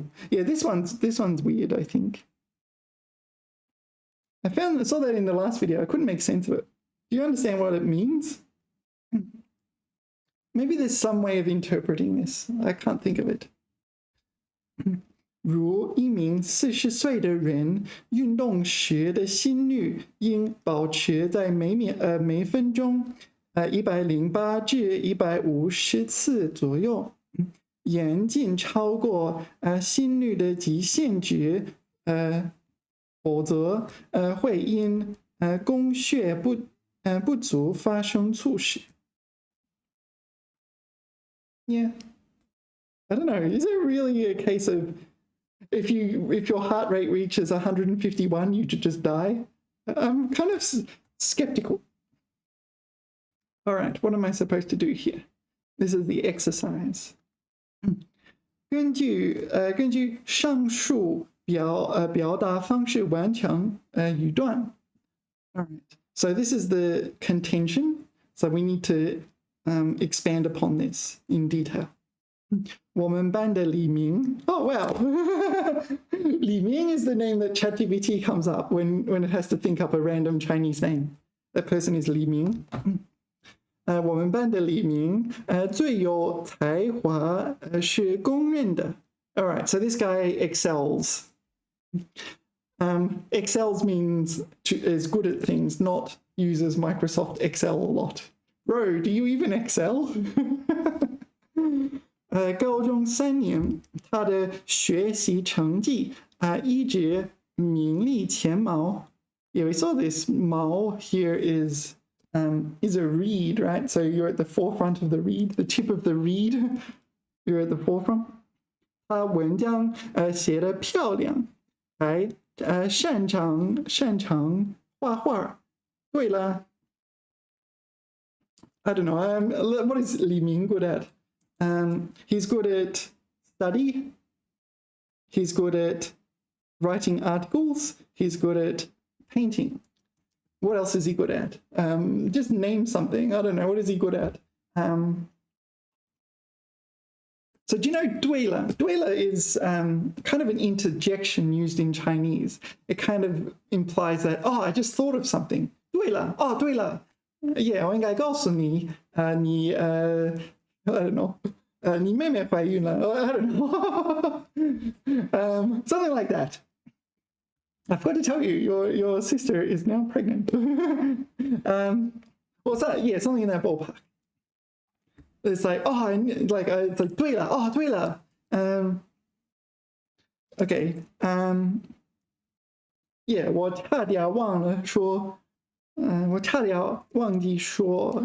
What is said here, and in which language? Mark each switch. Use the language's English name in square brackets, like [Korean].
[English] Yeah, this one's weird, I think. I saw that in the last video. I couldn't make sense of it. Do you understand what it means? Maybe there's some way of interpreting this. I can't think of it. [Chinese] 如一名40岁的人运动时的心率应保持在每分钟108至150次左右，严禁超过心率的极限值，否则会因供血不足发生猝死。 [English] Yeah, I don't know. Is it really a case of if your heart rate reaches 151, you should just die? I'm kind of skeptical. All right, what am I supposed to do here? This is the exercise. [Chinese] 根据上述表达方式完成语段。 [English] All right. So this is the contention. So we need to expand upon this in detail. [Chinese] 我们班的李明. [English] Oh, wow. Li Ming is the name that ChatGPT comes up when it has to think up a random Chinese name. That person is Li Ming. [Chinese] 我们班的李明最有才华是公认的. [English] All right, so this guy excels. Excels means is good at things, not uses Microsoft Excel a lot. Bro, do you even excel? [Chinese] 高中3年，他的学习成绩一直名列前茅. [English] Yeah, we saw this. Mao here is a reed, right? So you're at the forefront of the reed, the tip of the reed. You're at the forefront. [Chinese] 他文章写得漂亮，还擅长画画. [English] 对了, I don't know. What is Li Ming good at? He's good at study. He's good at writing articles. He's good at painting. What else is he good at? Just name something. I don't know. What is he good at? So do you know 对了? 对了 is kind of an interjection used in Chinese. It kind of implies that, oh, I just thought of something. [Chinese] 对了, oh, 对了. [English] Yeah, [Chinese] 我应该告诉你,你 [English] I don't know. [Chinese] 你妹妹怀孕了. [English] I don't know. Something like that. I forgot to tell you, your sister is now pregnant. What's that? Yeah, something in that ballpark. It's like, oh, it's like 对了, oh, 对了. Okay. Yeah, [Chinese] 我差点忘了说, 我差点忘记说.